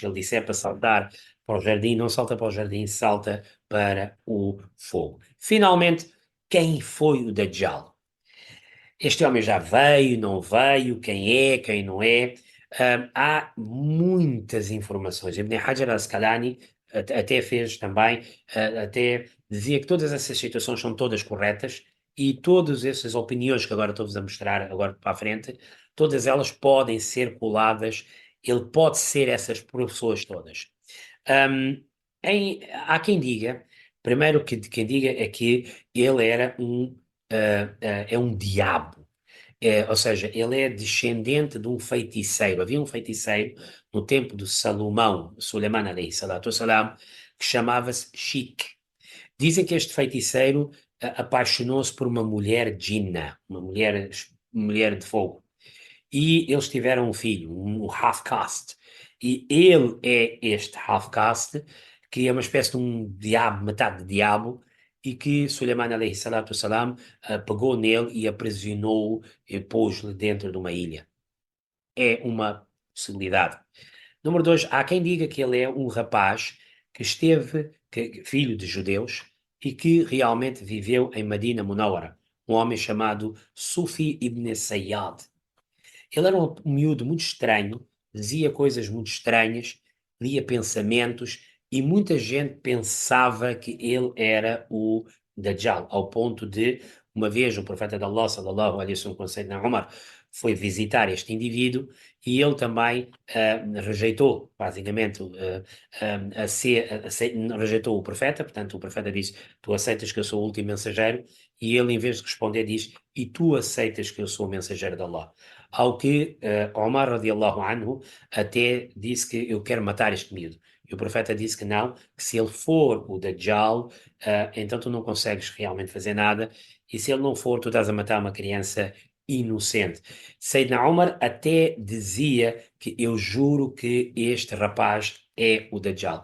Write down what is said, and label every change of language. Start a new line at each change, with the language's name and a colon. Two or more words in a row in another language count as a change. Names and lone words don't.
Portuguese: Ele disse é para saltar para o jardim, não salta para o jardim, salta para o fogo. Finalmente, quem foi o Dajjal? Este homem já veio, não veio, quem é, quem não é? Há muitas informações. Ibn Hajar al-Asqalani até fez também, até dizia que todas essas situações são todas corretas e todas essas opiniões que agora estou-vos a mostrar agora para a frente, todas elas podem ser coladas, ele pode ser essas pessoas todas. Um, Há quem diga, primeiro que quem diga é que ele era é um diabo. Ou seja, ele é descendente de um feiticeiro. Havia um feiticeiro no tempo de Salomão,
Arabic: سليمان عليه الصلاة السلام,
Portuguese: que chamava-se Shik. Dizem que este feiticeiro apaixonou-se por uma mulher jinna, uma mulher de fogo. E eles tiveram um filho, um half-caste. E ele é este half-caste, que é uma espécie de um diabo, metade de diabo, e que Suleiman
Arabic: عليه الصلاة السلام
Portuguese: pegou nele e aprisionou-o e pôs-lhe dentro de uma ilha. É uma possibilidade. Número dois, há quem diga que ele é um rapaz filho de judeus, e que realmente viveu em Medina Munawara, um homem chamado Sufi ibn Sayyad. Ele era um miúdo muito estranho, dizia coisas muito estranhas, lia pensamentos, e muita gente pensava que ele era o Dajjal, ao ponto de, uma vez, o profeta de Allah,
Arabic: صلى الله عليه وسلم,
Portuguese: com Sayyidina Umar, foi visitar este indivíduo e ele também rejeitou, basicamente, rejeitou o profeta. Portanto, o profeta disse: Tu aceitas que eu sou o último mensageiro? E ele, em vez de responder, diz: E tu aceitas que eu sou o mensageiro de Allah? Ao que Omar
Arabic: رضي الله عنه
Portuguese: até disse que eu quero matar este miúdo. E o profeta disse que não, que se ele for o Dajjal, então tu não consegues realmente fazer nada, e se ele não for, tu estás a matar uma criança inocente. Sayyidina Omar até dizia que eu juro que este rapaz é o Dajjal.